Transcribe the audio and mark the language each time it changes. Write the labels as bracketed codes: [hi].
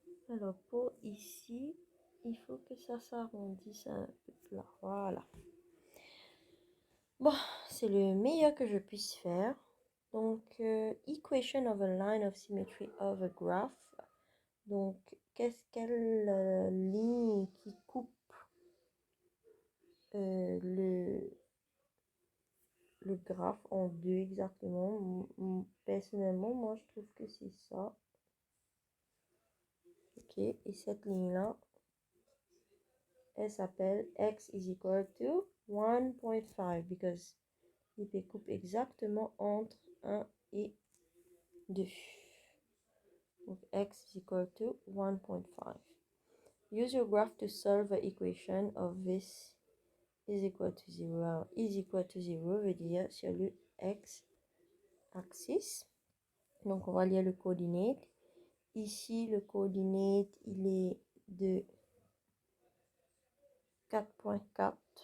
[fr] Alors pour ici, il faut que ça s'arrondisse un peu là. Voilà. Bon, c'est le meilleur que je puisse faire. Donc, [en] equation of a line of symmetry of a graph. [fr] Donc, quelle ligne qui coupe le graphe en deux exactement? Personnellement, moi, je trouve que c'est ça. Ok, et cette ligne-là, elle s'appelle [en] x is equal to 1.5 because [fr] il coupe exactement entre 1 et 2. Donc [en] x is equal to 1.5. Use your graph to solve the equation of this is equal to 0. Is equal to 0 [fr] veut dire sur le x-axis. Donc on va lire le coordinate. Ici le coordinate il est de 4.4.